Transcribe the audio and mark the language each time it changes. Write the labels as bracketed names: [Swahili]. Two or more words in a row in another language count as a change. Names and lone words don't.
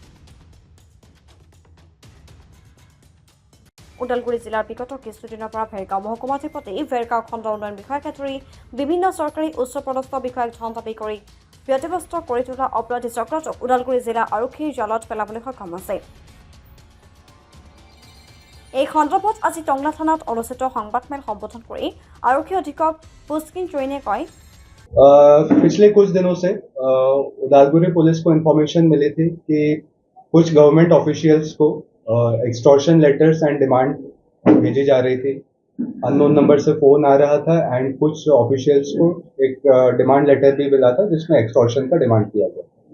[Assamese] ওদালগুৰি জিলাৰ বিগত কিছুদিনৰ পৰা ভেৰগাঁও মহকুমাধিপতি ভেৰগাঁও খণ্ড উন্নয়ন বিষয়াকে ধৰি বিভিন্ন চৰকাৰী উচ্চপদস্থ বিষয়াক ধনজাপি কৰি ব্যতিব্যস্ত কৰি তোলা অপৰাধী চক্ৰটোক ওদালগুৰি জিলা আৰক্ষীৰ জালত পেলাবলৈ সক্ষম হৈছে। এই সন্দৰ্ভত আজি টংলা থানাত অনুষ্ঠিত সংবাদমেল সম্বোধন কৰি আৰক্ষী অধীক্ষক পুষ্কিন জৈনে কয়, [Hindi] पिछले कुछ दिनों से उदालगुरी पुलिस को इन्फॉर्मेशन मिली थी कि कुछ [English] government officials [Hindi] को [English] extortion letters and demand [Hindi] भेजी जा रही थी। [English] unknown number [Hindi] से फोन आ रहा था एंड कुछ ऑफिशियल्स को एक [English] demand letter [Hindi] भी मिला था जिसमें एक्सटॉर्शन का डिमांड किया गया।